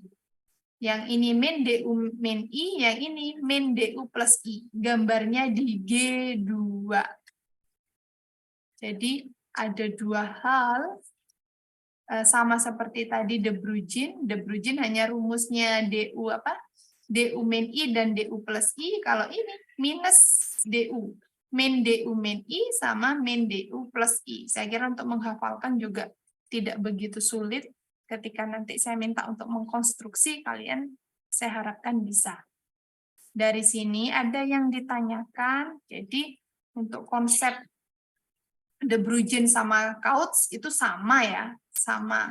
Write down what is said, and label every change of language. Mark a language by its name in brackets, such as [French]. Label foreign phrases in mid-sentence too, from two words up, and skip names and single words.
[Indonesian] Yang ini min DU min I, yang ini min DU plus I. Gambarnya di G2. Jadi ada 2 hal, sama seperti tadi De Bruijn hanya rumusnya DU apa? DU min I dan DU plus I. Kalau ini minus DU. Min DU min I sama min DU plus I. Saya kira untuk menghafalkan juga tidak begitu sulit. Ketika nanti saya minta untuk mengkonstruksi, kalian saya harapkan bisa. Dari sini ada yang ditanyakan, jadi untuk konsep De Bruijn sama Kautz itu sama ya, sama.